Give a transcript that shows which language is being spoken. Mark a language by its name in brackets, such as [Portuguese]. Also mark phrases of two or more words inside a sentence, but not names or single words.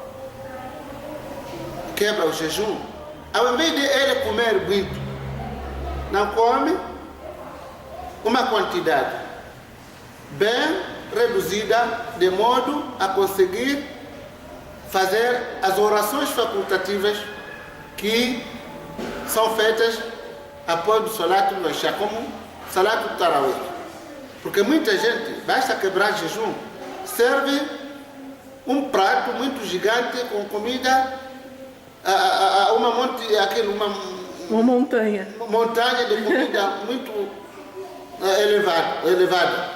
[Portuguese] quebra o jejum, ao invés de ele comer muito, não come uma quantidade bem reduzida, de modo a conseguir fazer as orações facultativas que são feitas após o [Arabic] صلاة العشاء, [Portuguese] como [Arabic] صلاة التراويح. [Portuguese] Porque muita gente, basta quebrar jejum, serve um prato muito gigante com comida, Uma montanha. montanha de comida muito elevada.